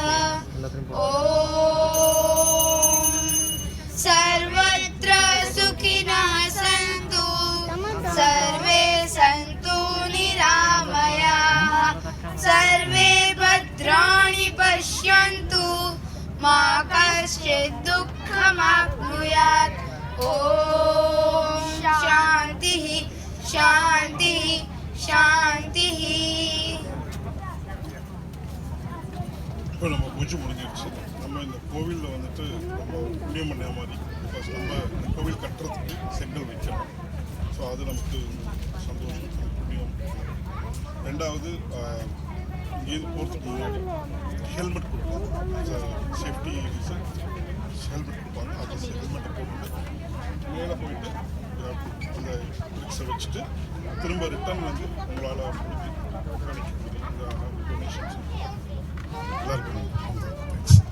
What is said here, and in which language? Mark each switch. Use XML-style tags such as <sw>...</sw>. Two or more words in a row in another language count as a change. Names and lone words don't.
<sa>ॐ सर्वत्र सुखिनः सन्तु सर्वे सन्तु निरामयाः सर्वे भद्राणि पश्यन्तु मा कश्चित् दुःखमाप्नुयात्। ॐ शान्तिः शान्तिः शान्तिः।</sa> <ta>இப்போ நம்ம பூஜை முடிஞ்சிருச்சு. நம்ம இந்த கோவிலில் வந்துட்டு நம்ம புண்ணியம் பண்ண மாதிரி பிகாஸ் நம்ம இந்த கோவில் கட்டுறதுக்கு செங்கல் வைக்கிறோம். ஸோ அது நமக்கு சந்தோஷம் புண்ணியம். ரெண்டாவது இங்கேருந்து போகிறதுக்கு முன்னாடி ஹெல்மெட் கொடுப்பாங்க.</ta> <en>safety reason helmet</en> <ta>கொடுப்பாங்க. அது ஹெல்மெட்டை போட்டுட்டு மேலே போயிட்டு அந்த பிரிக்ஸை வச்சுட்டு திரும்ப ரிட்டர்ன் வந்து உங்களால் முடிஞ்சு காணிக்க முடியும். இந்த டொனேஷன்ஸ் எல்லாருக்கும் தேங்க்ஸ்.</ta>